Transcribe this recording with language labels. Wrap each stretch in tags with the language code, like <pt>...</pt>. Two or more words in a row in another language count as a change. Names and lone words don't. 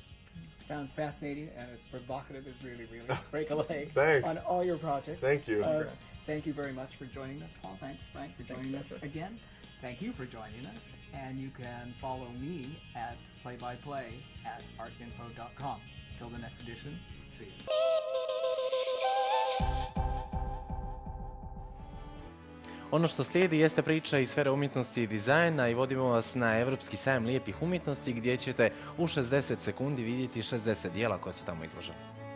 <en>Sounds fascinating and as provocative as Really, Really. Break a leg Thanks. on all your projects. Thank you. Thank you very much for joining us, Paul. Thanks, Frank, for joining us again. Thank you for joining us, and you can follow me at playbyplay at artinfo.com. Till the next edition, see you.</en> <bs>Ono što slijedi jeste priča iz sfere umjetnosti i dizajna i vodimo vas na Evropski sajam lijepih umjetnosti gdje ćete u 60 sekundi vidjeti 60 dijela koja su tamo izložena.</bs>